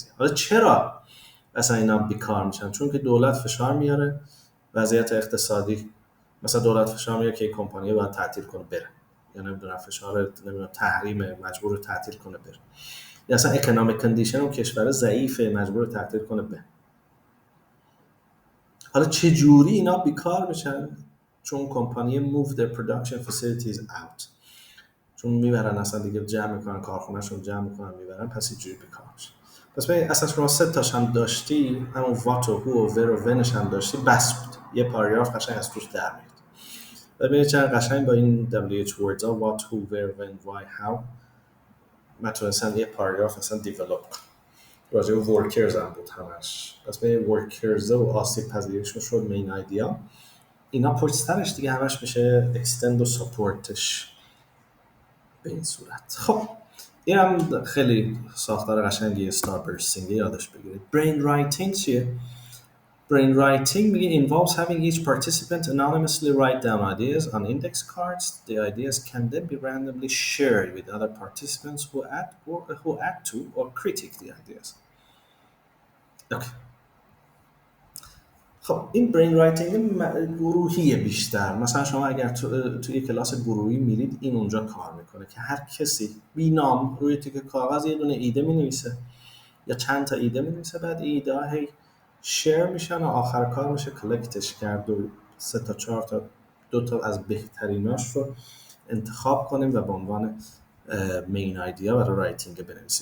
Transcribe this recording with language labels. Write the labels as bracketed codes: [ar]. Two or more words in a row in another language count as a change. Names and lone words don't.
[fa] حالا چرا مثلا اینا بیکار میشن؟ چون که دولت فشار میاره، وضعیت اقتصادی، مثلا دولت فشار میاره که این کمپانی باید تعطیل کنه بره، یا نمیدونم فشار تحریم مجبور تعطیل کنه بره، یا اصلا [en] economic condition [fa] اون کشور ضعیفه مجبور تعطیل کنه بره. حالا چه جوری اینا بیکار میشن؟ چون کمپانی [en] move their production facilities out، [fa] چون میبرن اصلا دیگه جمع میکنن کارخونهشون، جمع میکنن میبرن، پس اینجوری بیکار میشن. پس ببین اصلا شما 3 تاش هم داشتی، همون what و who و where و whenش هم داشتی، بس بود. یه پاراگراف قشنگ از توش در میاد. ببینید چقدر قشنگ با این [en] WH words [fa] ها [en] what, who, where, when, why, how [fa] من تونستم یه پاراگراف اصلا دیولوپ کنم. راجع به ورکرز هم بود همش. پس به ورکرز و آسیب پذیریشون شد [en] main idea. [fa] اینا پشت سرش دیگه همش میشه اکستند و ساپورتش به این صورت. خب این هم خیلی ساختار قشنگی starbursting یادش بگیرید. [en] brain writing چیه؟ brain writing میگه involves having each participant anonymously write down ideas on index cards. The ideas can then be randomly shared with other participants who add to or critique the ideas. Okay. [fa] خب این [en] brain writing [fa] گروهیه بیشتر. مثلا شما اگر توی کلاس گروهی میرید این اونجا کار میکنه که هر کسی بی نام روی تیکه کاغذ یه دونه ایده مینویسه یا چند تا ایده مینویسه، بعد ایده ها هی شیر میشن و آخر کار میشه کلکتش کرد و 3 تا 4 تا 2 تا از بهتریناش رو انتخاب کنیم و به عنوان [en] main idea [fa] برای رایتینگ بنویسیم.